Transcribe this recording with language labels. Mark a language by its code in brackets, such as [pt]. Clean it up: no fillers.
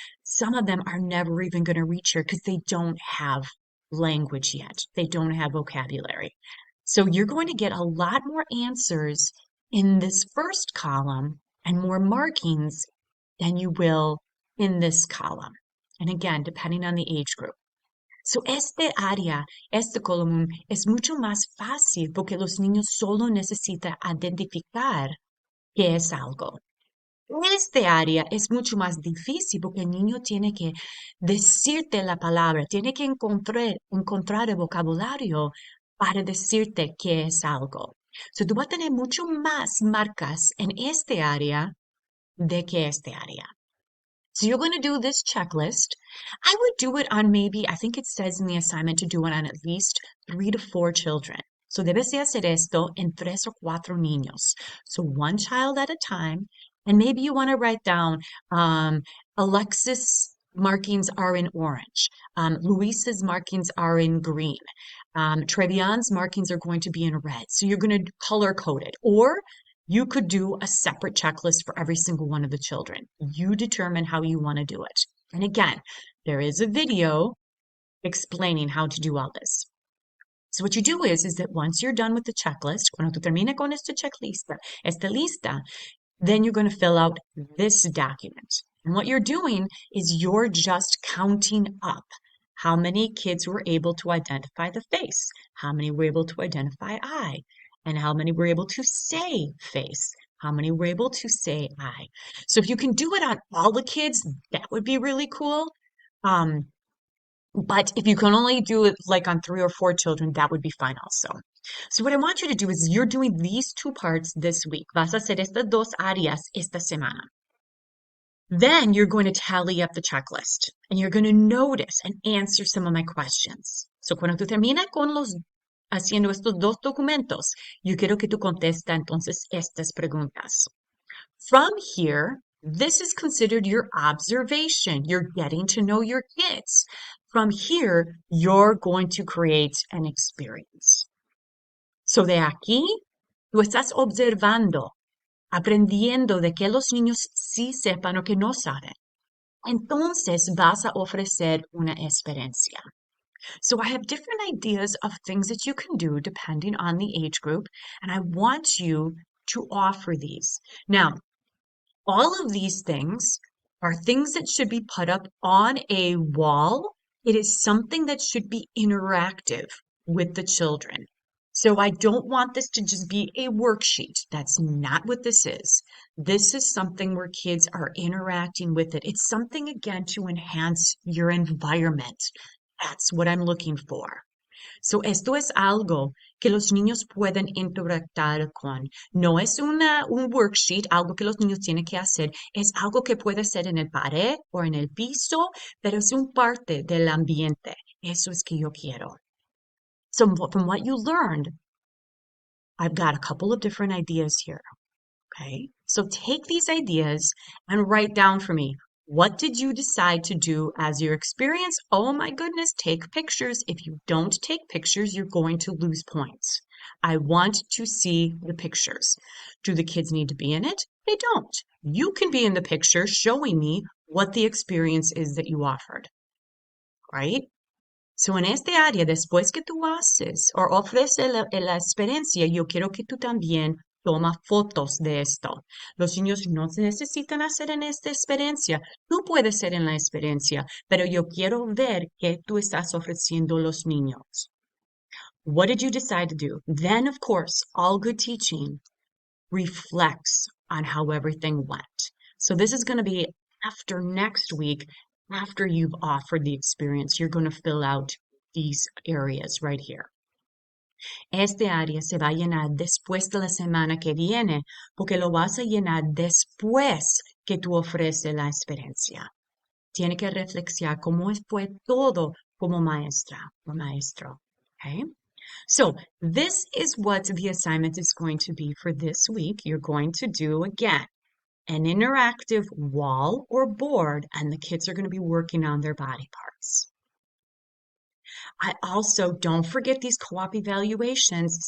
[en] Some of them are never even going to reach here because they don't have language yet. They don't have vocabulary. So you're going to get a lot more answers in this first column and more markings than you will in this column. And again, depending on the age group. [es] So este área, este column es mucho más fácil porque los niños solo necesitan identificar qué es algo. Este área es mucho más difícil porque el niño tiene que decirte la palabra, tiene que encontrar el vocabulario para decirte qué es algo. So tú vas a tener mucho más marcas en este área de que este área. [en] So you're going to do this checklist. I would do it on maybe, I think it says in the assignment to do it on at least 3 to 4 children. [es] So debes de hacer esto en 3 o 4 niños. [en] So one child at a time. And maybe you want to write down Alexis markings are in orange. Luis's markings are in green. Trevion's markings are going to be in red. So you're going to color code it. Or you could do a separate checklist for every single one of the children. You determine how you want to do it. And again, there is a video explaining how to do all this. So what you do is that once you're done with the checklist, [es] cuando tú termines con esta lista, [en] then you're going to fill out this document. And what you're doing is you're just counting up how many kids were able to identify the face, how many were able to identify eye, and how many were able to say face, how many were able to say eye. So if you can do it on all the kids, that would be really cool. But if you can only do it like on 3 or 4 children, that would be fine also. So what I want you to do is you're doing these 2 parts this week. [es] Vas a hacer estas 2 áreas esta semana. [en] Then you're going to tally up the checklist and you're going to notice and answer some of my questions. [es] So cuando tú terminas con haciendo estos 2 documentos, yo quiero que tú contestas entonces estas preguntas. [en] From here, this is considered your observation. You're getting to know your kids. From here, you're going to create an experience. [es] So de aquí, tú estás observando, aprendiendo de que los niños sí sepan o que no saben. Entonces vas a ofrecer una experiencia. [en] So I have different ideas of things that you can do depending on the age group, and I want you to offer these. Now, all of these things are things that should be put up on a wall. It is something that should be interactive with the children. So I don't want this to just be a worksheet. That's not what this is. This is something where kids are interacting with it. It's something, again, to enhance your environment. That's what I'm looking for. [es] So esto es algo que los niños pueden interactuar con. No es un worksheet, algo que los niños tienen que hacer. Es algo que puede ser en el pared o en el piso, pero es un parte del ambiente. Eso es que yo quiero. [en] So from what you learned, I've got a couple of different ideas here. Okay, so take these ideas and write down for me. What did you decide to do as your experience? Oh my goodness, take pictures. If you don't take pictures, you're going to lose points. I want to see the pictures. Do the kids need to be in it? They don't. You can be in the picture showing me what the experience is that you offered, right? [es] So en este área, después que tú haces o ofreces la experiencia, yo quiero que tú también toma fotos de esto. Los niños no se necesitan hacer en esta experiencia. Tú puedes ser en la experiencia, pero yo quiero ver qué tú estás ofreciendo a los niños. [en] What did you decide to do? Then, of course, all good teaching reflects on how everything went. So this is going to be after next week, after you've offered the experience, you're going to fill out these areas right here. [es] Este área se va a llenar después de la semana que viene, porque lo vas a llenar después que tú ofreces la experiencia. Tiene que reflexionar cómo fue todo como maestra o maestro. [en] Okay? So this is what the assignment is going to be for this week. You're going to do, again, an interactive wall or board, and the kids are going to be working on their body parts. I also don't forget these co-op evaluations.